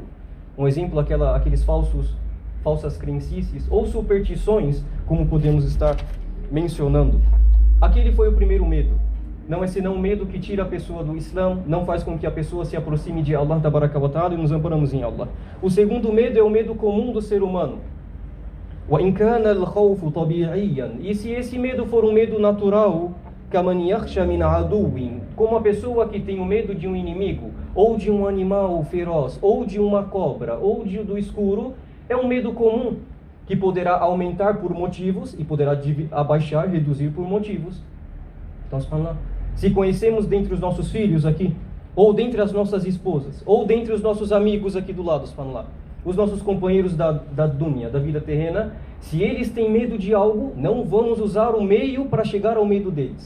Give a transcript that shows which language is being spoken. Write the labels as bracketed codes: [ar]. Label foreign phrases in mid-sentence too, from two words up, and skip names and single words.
[pt] Um exemplo, aqueles falsas crendices ou superstições, como podemos estar mencionando. Aquele foi o primeiro medo. Não é senão um medo que tira a pessoa do Islã, não faz com que a pessoa se aproxime de [ar] الله تبارك وتعالى, [pt] e nos amparamos em Allah. O segundo medo é o medo comum do ser humano. [ar] وَإِنْ كَانَ الْخَوْفُ طَبِيعِيًّا. [pt] E se esse medo for um medo natural, [ar] كَمَنْ يَخْشَى مِنْ عَدُوٍ, [pt] como a pessoa que tem o medo de um inimigo, ou de um animal feroz, ou de uma cobra, ou do escuro, é um medo comum, que poderá aumentar por motivos, e poderá abaixar, reduzir por motivos. Então, se conhecemos dentre os nossos filhos aqui, ou dentre as nossas esposas, ou dentre os nossos amigos aqui do lado, os nossos companheiros da dunya, da vida terrena, se eles têm medo de algo, não vamos usar o meio para chegar ao medo deles.